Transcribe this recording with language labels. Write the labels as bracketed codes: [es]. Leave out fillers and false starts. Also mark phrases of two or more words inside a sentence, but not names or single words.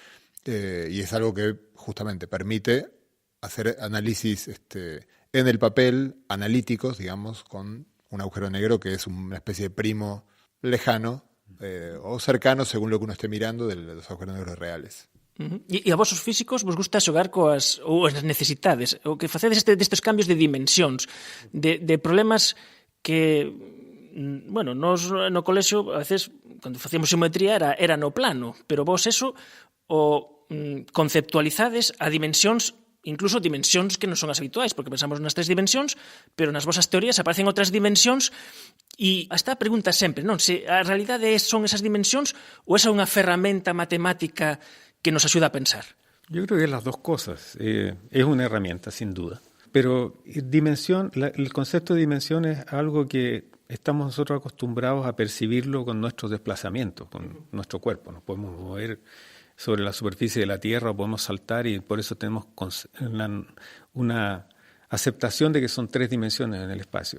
[es] y es algo que justamente permite hacer análisis en el papel, analíticos, digamos, con un agujero negro que es una especie de primo lejano o cercano, según lo que uno esté mirando, de los agujeros negros reales. [gl] E a vos os físicos vos gusta xogar coas necesidades, o que facedes destes cambios de dimensións, de problemas que, bueno, nos no colexio [es] a veces, [gl] cando facíamos xeometría era no plano, pero vos eso o conceptualizades a dimensións, incluso dimensións que non son as habituais, porque pensamos nas 3 dimensións, pero nas vosas teorías aparecen outras dimensións, e esta pregunta sempre, non? Se a realidade son esas dimensións ou esa é unha ferramenta matemática que nos ayuda a pensar? [es] Yo creo que es las dos cosas. Es una herramienta, sin duda. Pero el concepto de dimensión es algo que estamos nosotros acostumbrados a percibirlo con nuestros desplazamientos, con nuestro cuerpo. Nos podemos mover sobre la superficie de la Tierra, podemos saltar, y por eso tenemos una aceptación de que son 3 dimensiones en el espacio.